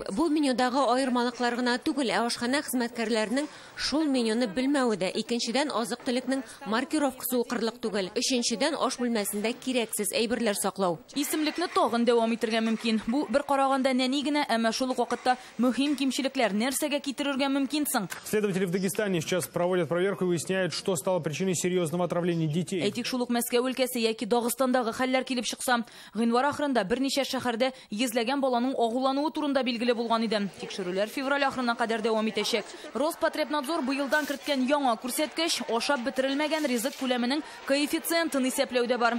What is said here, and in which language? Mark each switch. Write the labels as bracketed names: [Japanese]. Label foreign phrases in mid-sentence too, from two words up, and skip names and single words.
[Tatar] Бу менюдагы аермалыклар гына түгел, ашхана хезмәткәрләренең шул менюны белмәве дә. Икенчедән, азык-төлекнең маркировкасы укырлык түгел. Өченчедән, аш бүлмәсендә кирәксез әйберләр саклау. Исемлекне тагын дәвам итәргә мөмкин. Бу бер караганда нәни генә, әмма шул ук вакытта мөһим кимчелекләр нәрсәгә китерергә мөмкин соң? [Russian] Следователи в Дагестане сейчас проводят проверку и выясняют, что стало причиной серьезного отравления детей. [Tatar] Әйтик, шул ук Мәскәү өлкәсе яки Дагыстандагы хәлләр килеп чыкса, гыйнвар ахырында берничә шәһәрдә йөзләгән баланың агулануы турында билгеле булган иде. Тикшерүләр февраль ахырына кадәр дәвам итәчәк. Роспотребнадзор быелдан керткән яңа күрсәткеч ашап бетерелмәгән ризык күләменең коэффициентын исәпләүдә бар.